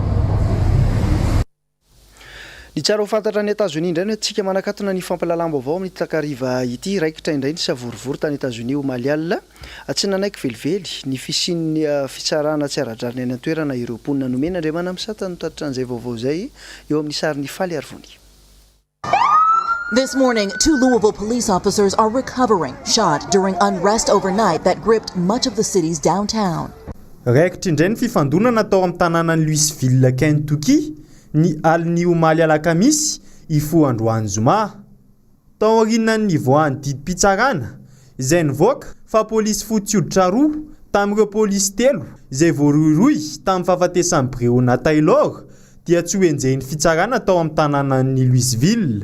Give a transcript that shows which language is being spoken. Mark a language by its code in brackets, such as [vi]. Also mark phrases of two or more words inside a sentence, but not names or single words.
[mg] Ny tsara ho fantatra ny États-Unis indray no tsika manakatona ny fampalalam-baovao amin'ny takariva ity raikitra indray ny savorivory tany États-Unis ho malialina tsy nanaiky velively ny fisian'ny fitsarana tsy ara-drariny any an-toerana ireo mponina nomena Andriamana misata no tatitra an'izay vaovao zay eo amin'ny sarin'ny Faly Arvony. [en] This morning, 2 Louisville police officers are recovering, shot during unrest overnight that gripped much of the city's downtown. [mg] Raikitra indray ny fifandonana tao amin'ny tanànan'ny Louisville, Kentucky, ny alin'ny omaly alakamisy ifo androany zoma. Tao aorianan'ny voan'ny didim-pitsarana izay nivoaka fa polisy fotsy hoditra roa tamin'ireo polisy telo izay voaroiroy tamin'ny fahafatesan'ny Breonna Taylor dia tsy hoenjehiny fitsarana tao amin'ny tanànan'ny Louisville.